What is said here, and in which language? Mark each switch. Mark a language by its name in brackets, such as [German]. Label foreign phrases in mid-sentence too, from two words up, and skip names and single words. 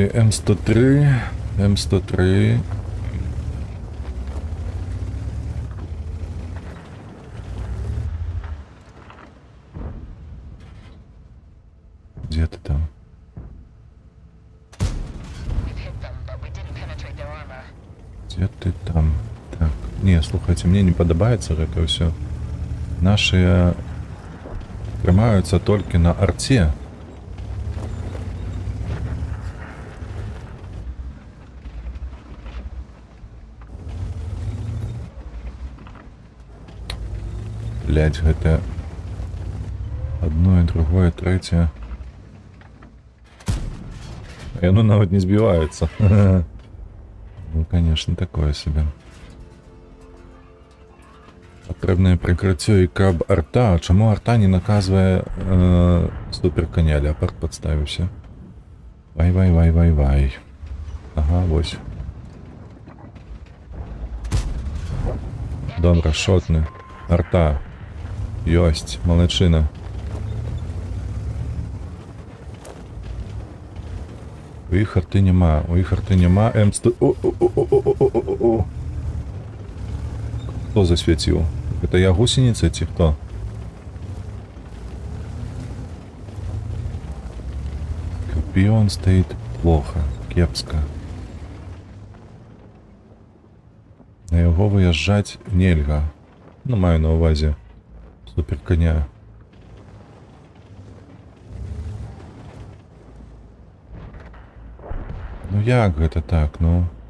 [Russian] М103. М103. Где ты там? Где ты там? Так, не, [Belarusian] слухайте, мне не подобаецца гэта ўсё. Наши трымаюцца толькі на арце. [Russian] Блядь, гэта одно и другое, третье. И оно нават не сбивается. Ну, конечно, такое себе. [Belarusian] Патрэбнае прыкрыццё і каб арта. А чаму арта не наказвае супер коня? Леопард подставіўся. Вай. Ага, вось. Добра, шотны. Арта. Ёсць, малайчына. У іх арты няма, М100... О. Хто засвяціў? Гэта я гусеніца ці хто? [Russian] Скорпион стоит плохо, [Belarusian] кепска. На яго выязджаць нельга. Ну, маю на увазе супер коня. Ну як гэта так, ну?